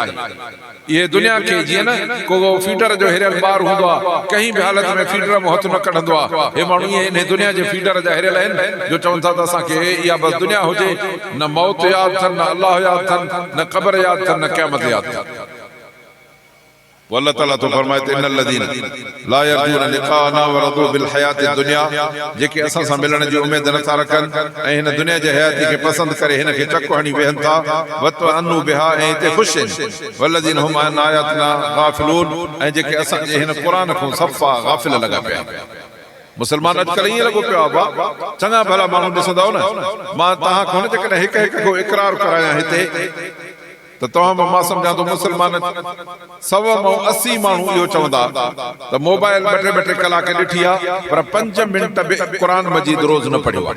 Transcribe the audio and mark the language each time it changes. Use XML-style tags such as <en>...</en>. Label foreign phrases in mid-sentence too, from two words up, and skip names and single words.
<sd>इहे दुनिया खे जीअं न को फीडर जो हिरियल ॿार हूंदो आहे, कंहिं बि हालत में फीडर में हथु न कढंदो आहे, हे माण्हू ईअं इन दुनिया जे फीडर जा हिरियल आहिनि जो चवनि था त असांखे इहा बसि दुनिया हुजे, न मौत यादि अथनि, न अल्लाह यादि अथनि, न क़बर यादि अथनि, न क़यामत यादि अथनि। अल्लाह ताला तो फरमाए त</sd> <ar>إن الذين لا يرجون لقاءنا ورضوا بالحياة الدنيا,</ar> <sd>जेके असां सां मिलण जी उमेद नथा रखनि ऐं हिन दुनिया जे हयाती खे पसंदि करे हिन खे चक हणी वेहनि था,</sd> <ar>واطمأنوا بها</ar> <sd>ऐं हिते ख़ुशि आहिनि,</sd> <ar>والذين هم عن آياتنا غافلون,</ar> <sd>ऐं जेके असां जे हिन क़ुर खां सफ़ा गाफ़िल लॻा पिया। मुस्लमान अॼुकल्ह ईअं लॻो पियो आहे, चङा भला माण्हू ॾिसंदव न, मां तव्हां खां जेकॾहिं हिकु हिकु को इक़रार करायां हिते त तव्हां मां सम्झां थो मुस्लमान 180 माण्हू इहो चवंदा त मोबाइल ॿ टे कलाक ॾिठी आहे पर 5 मिंट बि क़ुर मजीद रोज़ न पढ़ियो आहे।</sd>